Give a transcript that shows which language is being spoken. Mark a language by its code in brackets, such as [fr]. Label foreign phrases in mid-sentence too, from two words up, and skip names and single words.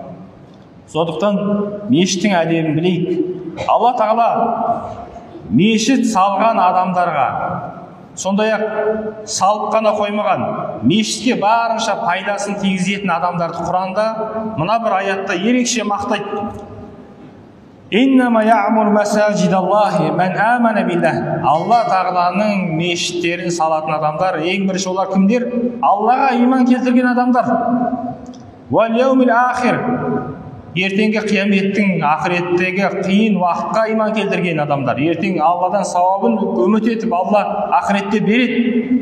[kk] Сондықтан мешіттің әдебін білейік. Алла тағала мешіт салған адамдарға, сондай-ақ салып қана қоймаған, мешітке барынша пайдасын тигізетін адамдарды Құранда мына бір аятта ерекше мақтайды. [ar] إنما يعمر مساجد الله من آمن بالله. [kk] Алла тағаланың мешіттерін салатын адамдар, ең бірінші олар кімдер? Аллаға иман келтірген адамдар. [ar] واليوم الآخر. [kk] Ертеңгі қияметтің, ақыреттегі қиын уақытқа иман келтірген адамдар. Ертең Алладан сауабын үміт етіп, Алла ақыретте береді.